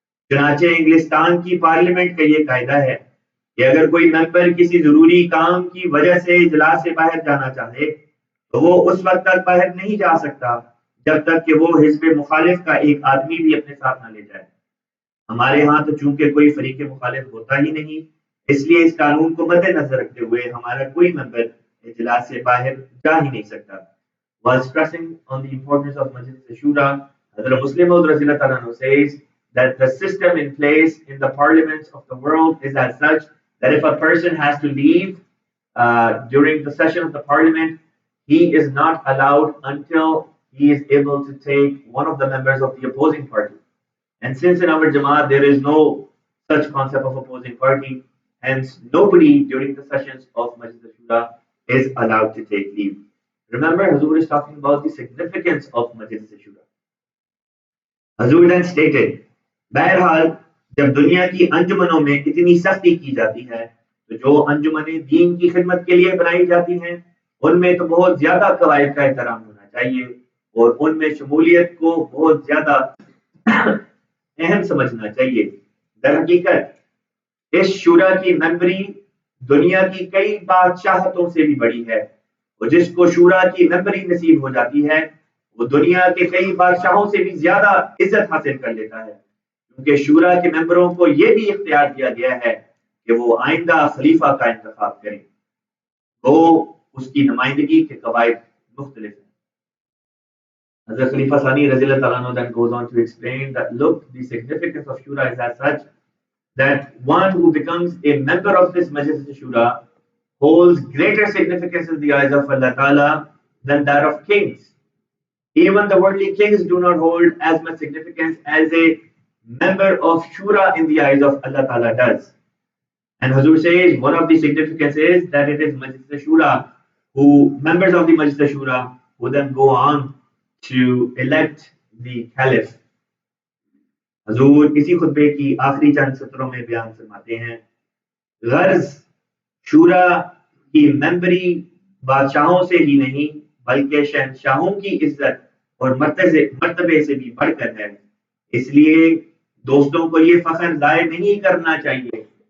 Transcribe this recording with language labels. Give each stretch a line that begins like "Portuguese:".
Hindi: चुनाचे इंग्लिस्तान की पार्लियामेंट का ये कायदा है कि अगर कोई मेंबर किसी जरूरी काम की वजह से इजलास से बाहर जाना चाहे तो वो उस वक्त तक बाहर नहीं जा सकता जब तक कि वो हिज़्ब मुखालिफ का एक आदमी भी अपने साथ ना ले जाए. हमारे यहाँ तो चूंकि कोई फरीक मुखालिफ होता ही नहीं, इसलिए इस कानून को मद्देनजर रखते हुए हमारा कोई मेंबर इजलास से बाहर जा ही नहीं सकता.
English: While stressing on the importance of Majlis al-Shura, Hazrat Muslim Maud Razilatala anhu says that the system in place in the parliaments of the world is as such that if a person has to leave during the session of the parliament, he is not allowed until he is able to take one of the members of the opposing party. And since in our Jamaat there is no such concept of opposing party, Hence, nobody during the sessions of Majlis Shura is allowed to take leave. Remember, Hazur is talking about the significance of Majlis Shura. Hazur then stated,
Hindi: बहरहाल जब दुनिया की अंजुमनों में इतनी सख्ती की जाती है तो जो अंजुमनें दीन की खिदमत के लिए बनाई जाती हैं उनमें तो बहुत ज्यादा कवायद का एहतराम होना चाहिए और उनमें शमूलियत को बहुत ज्यादा अहम समझना चाहिए। दर हकीकत इस शुरा की मेंबरी दुनिया की कई बादशाहतों से भी बड़ी है और जिसको शुरा की मेंबरी नसीब हो जाती है वो दुनिया के कई बादशाहों से भी ज्यादा इज्जत हासिल कर लेता है क्योंकि शुरा के मेंबरों को यह भी इख्तियार दिया गया है कि वो आइंदा खलीफा का इंतखाब करें। वो उसकी नुमाइंदगी के कवायद मुख्तलिफ हैं।
English: Hazrat Khalifa Sani Razilullah Ta'ala then goes on to explain that look, the significance of Shura is as such that one who becomes a member of this Majlis Shura holds greater significance in the eyes of Allah Ta'ala than that of kings. Even the worldly kings do not hold as much significance as a member of Shura in the eyes of Allah Ta'ala does. And Hazur says one of the significance is that it is Majlis Shura who, members of the Majlis Shura, who then go on to elect the Caliph.
Hindi: हजूर इसी खुतबे की आखिरी चंद सत्रों में बयान फरमाते हैं, गर्ज शूरा की मेंबरी बादशाहों से ही नहीं बल्कि शहंशाहों की इज्जत और मर्तबे से भी बढ़कर है, इसलिए दोस्तों को ये फख्र जाहिर नहीं करना चाहिए।